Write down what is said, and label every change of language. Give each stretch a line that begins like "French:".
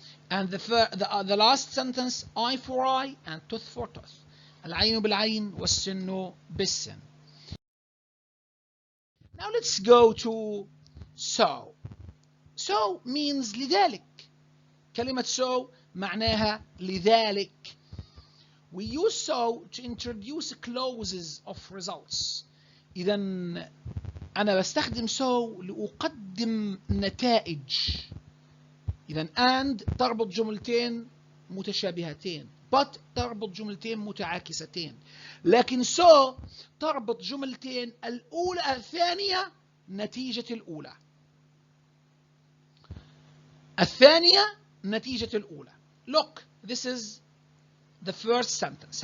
English: And the last sentence, eye for eye and tooth for tooth.
Arabic: العين بالعين والسن بالسن.
English: Now let's go to so. So means لذلك.
Arabic: كلمة so معناها لذلك.
English: We use so to introduce clauses of results.
Arabic: إذا أنا بستخدم so لأقدم نتائج. إذا and تربط جملتين متشابهتين. but تربط جملتين متعاكستين. لكن so تربط جملتين الأولى الثانية نتيجة الأولى. الثانية نتيجة الأولى.
English: Look, this is the first sentence.